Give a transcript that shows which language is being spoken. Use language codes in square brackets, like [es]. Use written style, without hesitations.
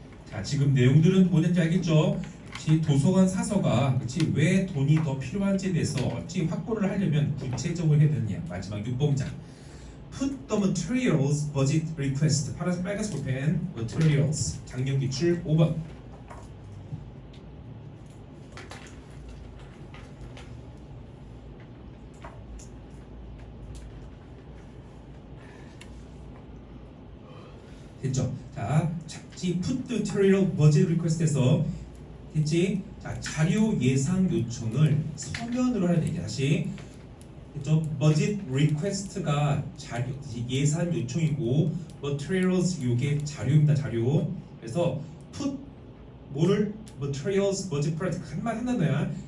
[ko] 자, 지금 내용들은 뭐든지 알겠죠? 도서관 사서가 그치 왜 돈이 더 필요한지에 대해서 어찌 확보를 하려면 구체적으로 해야 되느냐. 마지막 6번장 [en] Put the materials budget request. [ko] 빨간색 볼펜 materials 작년 기출 5번. 됐죠? [en] 자, put the material budget request [ko] 에서 됐지? 자, 자료 예상 요청을 서면으로 하는 얘기. 다시 됐죠? budget request가 자료 예산 요청이고 materials 요게 자료입니다. 자료. 그래서 put 뭐를 materials budget project 한말 하나야.